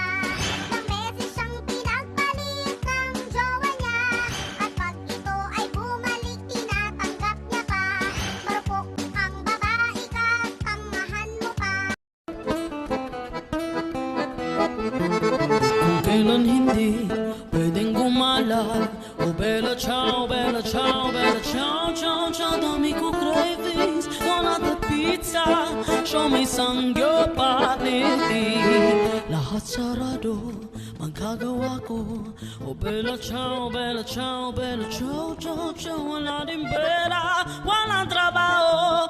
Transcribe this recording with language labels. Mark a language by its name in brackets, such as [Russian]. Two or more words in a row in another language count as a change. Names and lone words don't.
[Filipino] Ilang beses siyang pinagpalit ng jowa niya. At pag ito ay bumalik, tinatanggap niya pa. Marupok ang babae ka, tangahan mo pa. Kung kailan hindi pwedeng gumala. [Italian] Oh bella ciao, bella ciao, bella ciao, ciao, ciao. [Filipino] Dami ko cravings, [English] wanna the pizza. Show me sangyupaniti. [Filipino] Lahat sarado, magkagawa ko. [Italian] Oh bella ciao, bella ciao, bella ciao, ciao, ciao. [Filipino] Wala din pera, walang trabaho.